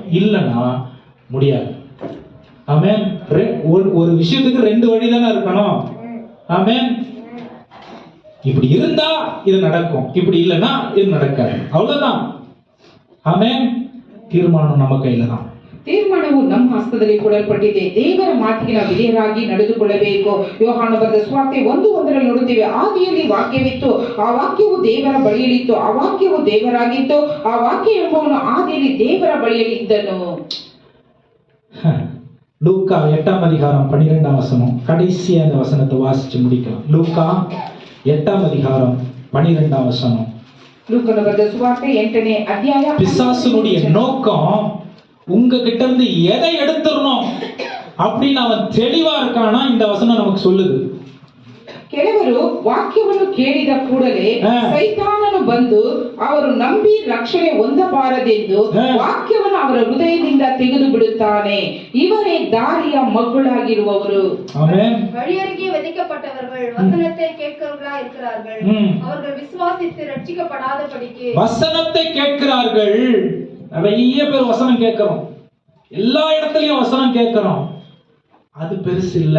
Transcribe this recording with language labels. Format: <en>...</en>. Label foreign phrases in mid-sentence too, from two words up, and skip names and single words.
<ta>இல்லைன்னா முடியாது. ஆமென். ஒரு விஷயத்துக்கு 2 வழி தானே இருக்கணும். ஆமென். இப்படி இருந்தா இது நடக்கும், இப்படி இல்லைன்னா இது நடக்காது. அவ்வளவுதான். ஆமென். தீர்மானம் நம்ம கையில தான்.</ta> <kn>ತೀರ್ಮಾನವು ನಮ್ಮ ಹಸ್ತದಲ್ಲಿ ಕೊಡಲ್ಪಟ್ಟಿದೆ. ದೇವರ ಮಾತಿಗೆ ನಾವು ವಿಧೇಯರಾಗಿ ನಡೆದುಕೊಳ್ಳಬೇಕು. ಯೋಹಾನ ಬರೆದ ಸುವಾರ್ತೆ 1:1 ನೋಡುತ್ತೇವೆ, ಆದಿಯಲ್ಲಿ ವಾಕ್ಯವಿತ್ತು, ಆ ವಾಕ್ಯವು ದೇವರ ಬಳಿಯಲ್ಲಿತ್ತು, ಆ ವಾಕ್ಯವು ದೇವರಾಗಿತ್ತು, ಆ ವಾಕ್ಯ ಎಂಬವನು ಆದಿಯಲ್ಲಿ ದೇವರ ಬಳಿಯಲ್ಲಿ ಇದ್ದನು.</kn> <ta>லூக்கா 8ஆம் அதிகாரம் 12ஆம் வசனம். கடைசியா அந்த வசனத்தை வாசிச்சு முடிக்கலாம். லூக்கா 8ஆம் அதிகாரம் 12ஆம் வசனம்.</ta> <kn>ಲೂಕನ ಬರೆದ ಸುವಾರ್ತೆ 8ನೇ ಅಧ್ಯಾಯ.</kn> <ta>பிசாசுனுடைய நோக்கம் உங்ககிட்ட இருந்து எதை எடுத்துடணும் அப்படின்னு அவன் தெளிவா இருக்கானா இந்த வசனம் நமக்கு சொல்லுது.</ta> <kn>ಕೆಲವರು ವಾಕ್ಯವನ್ನು ಕೇಳಿದ ಕೂಡಲೇ ಸೈತಾನನು ಬಂದು ಅವರು ನಂಬಿ ರಕ್ಷಣೆ ಹೊಂದಬಾರದೆಂದು ವಾಕ್ಯವನ್ನು ಅವರ ಹೃದಯದಿಂದ ತೆಗೆದು ಬಿಡುತ್ತಾನೆ. ಇವರೇ ದಾರಿಯ ಮಕ್ಕಳಾಗಿರುವವರು.</kn> <ta>ஆமென். வழியருகே விதைக்கப்பட்டவர்கள் வசனத்தை கேட்கிறவர்களா இருக்கிறார்கள். அவர்கள் விசுவாசித்து ரட்சிக்கப்படாதபடிக்கு. வசனத்தை கேட்கிறார்கள். நிறைய பேர் வசனம் கேட்கிறோம், எல்லா இடத்துலயும் வசனம் கேட்கிறோம், அது பெருசு இல்ல.</ta>